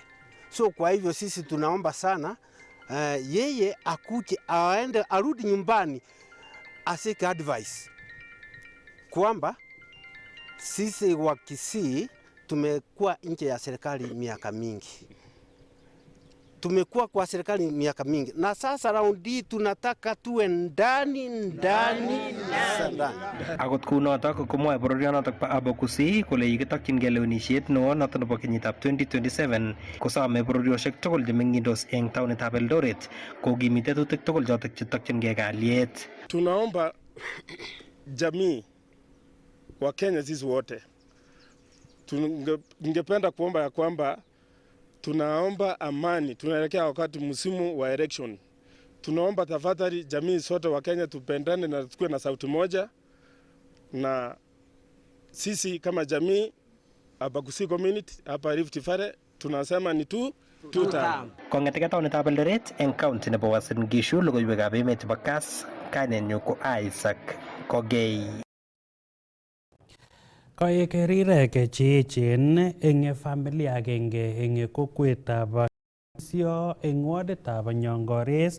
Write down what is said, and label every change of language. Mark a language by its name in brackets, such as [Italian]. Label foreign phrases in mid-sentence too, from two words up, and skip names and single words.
[Swahili] So kwa hivyo sisi tunaomba sana yeye akuje aende arudi nyumbani asike advice kwamba sisi wa Kisii tumekuwa nje ya serikali miaka mingi. Tumekuwa kwa serikali miaka mingi na sasa raundi tunataka tuwe ndani. [Kalenjin] Akot kunotok komwae bororionotok bo Abagusi kole yikitokyingei lewenisiet neo notok nebo kenyitab 2027 kosome bororiosiek tugul chemeng'indos eng taonitab Eldoret kokimit tetutik tugul chotok chetokyingei kalyet. [Swahili] Tunaomba jamii wa Kenya sisi wote, tungependa kuomba ya kwamba tunaomba amani, tunaelekea wakati msimu wa election. Tunaomba tafadhali jamii sote wa Kenya tupendane na tukue na sauti moja, na sisi kama jamii Abagusi community hapa Rift Valley tunasema ni tuta. [Kalenjin] Kong'eteke taonitab Eldoret eng county nebo Uasin Gishu, logoiwekab emet chebo Kass, kainenyu ko Isaac Kogei. Koek rirek che echen eng familia agenge eng kokwetab Sio eng waditab Nyongores